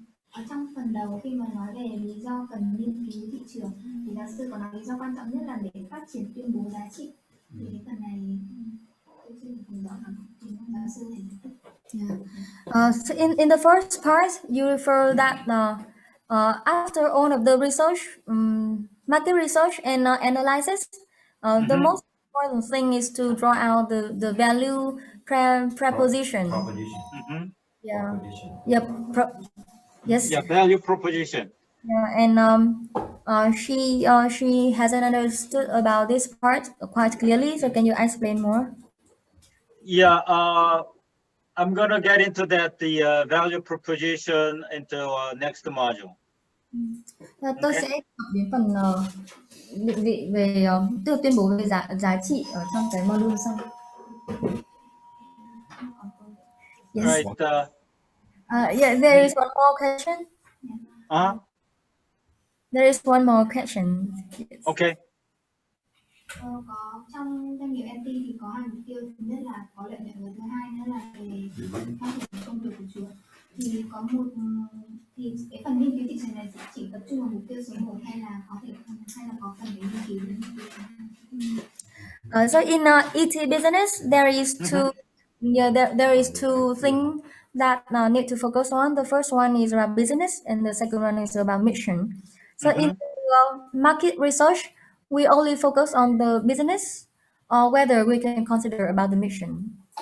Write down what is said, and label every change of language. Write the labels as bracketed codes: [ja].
[vi] Ở trong phần đầu khi mà nói về lý do cần nghiên cứu thị trường thì giáo sư có nói lý do quan trọng nhất là để phát triển tuyên bố giá trị. Thì cái phần này tôi xin không rõ lắm, giáo sư thể hiện. [en] So in the first part, you refer that after all of the research, market research and analysis, the most important thing is to draw out the value proposition. Proposition. Yeah. Proposition. Yep. Yes. Yeah, value proposition. Yeah, and she hasn't understood about this part quite clearly. So can you explain more? Yeah, I'm gonna get into that, the value proposition into next module. [vi] Tôi sẽ học đến phần định vị về tức là tuyên bố về giá trị ở trong cái module sau. [en] Yes. Right. Yeah, there is one more question. There is one more question. Yes. Okay. [vi] Có trong doanh nghiệp MT thì có hai mục tiêu, thứ nhất là có lợi nhuận và thứ hai nữa là về phát triển công việc của chuỗi. Thì có một thì cái phần nghiên cứu thị trường này chỉ tập trung vào mục tiêu số 1 hay là có phần để nghiên cứu đến mục tiêu số 2? [en] So in ET business there is two there is two things that need to focus on. The first one is about business and the second one is about mission. So in market research, we only focus on the business, or whether we can consider about the mission.